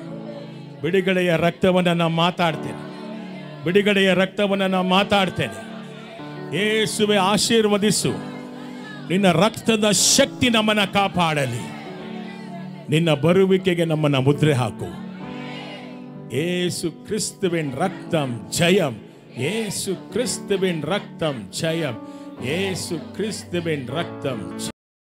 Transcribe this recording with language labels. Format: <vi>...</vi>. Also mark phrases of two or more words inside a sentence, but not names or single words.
<kn>ಬಿಡುಗಡೆಯ ರಕ್ತವನ್ನು ನಾನು ಮಾತಾಡ್ತೇನೆ. ಬಿಡುಗಡೆಯ ರಕ್ತವನ್ನು ನಾನು ಮಾತಾಡ್ತೇನೆ. ಯೇಸುವೆ ಆಶೀರ್ವದಿಸು. ನಿನ್ನ ರಕ್ತದ ಶಕ್ತಿ ನಮ್ಮನ್ನ ಕಾಪಾಡಲಿ. ನಿನ್ನ ಬರುವಿಕೆಗೆ ನಮ್ಮನ್ನ ಮುದ್ರೆ ಹಾಕು.</kn> <ta>இயேசு கிறிஸ்துவின் ரத்தம் ஜெயம். இயேசு கிறிஸ்துவின் ரத்தம் ஜெயம். இயேசு கிறிஸ்துவின் ரத்தம்</ta>